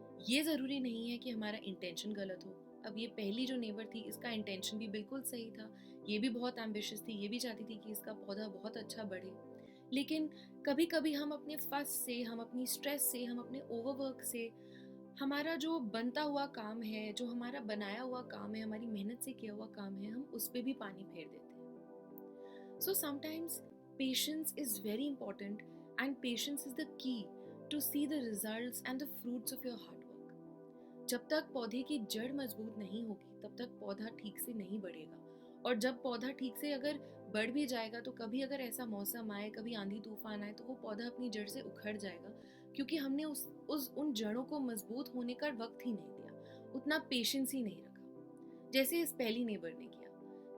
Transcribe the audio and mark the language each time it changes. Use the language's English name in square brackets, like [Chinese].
[Hindi] ये ज़रूरी नहीं है कि हमारा इंटेंशन गलत हो। अब ये पहली जो नेबर थी इसका इंटेंशन भी बिल्कुल सही था, ये भी बहुत एम्बिशियस थी, ये भी चाहती थी कि इसका पौधा बहुत अच्छा बढ़े। लेकिन कभी कभी हम अपने फस से, हम अपनी स्ट्रेस से, हम अपने ओवरवर्क से हमारा जो बनता हुआ काम है, जो हमारा बनाया हुआ काम है, हमारी मेहनत से किया हुआ काम है, हम उस पर भी पानी फेर देते हैं। [English] So sometimes patience is very important, and patience is the key to see the results and the fruits of your hard work. [Hindi] जब तक पौधे की जड़ मजबूत नहीं होगी तब तक पौधा ठीक से नहीं बढ़ेगा। और जब पौधा ठीक से अगर बढ़ भी जाएगा तो कभी अगर ऐसा मौसम आए, कभी आंधी तूफान आए तो वो पौधा अपनी जड़ से उखड़ जाएगा, क्योंकि हमने उस उन जड़ों को मजबूत होने का वक्त ही नहीं दिया, उतना पेशेंस ही नहीं रखा जैसे इस पहली नेबर ने किया।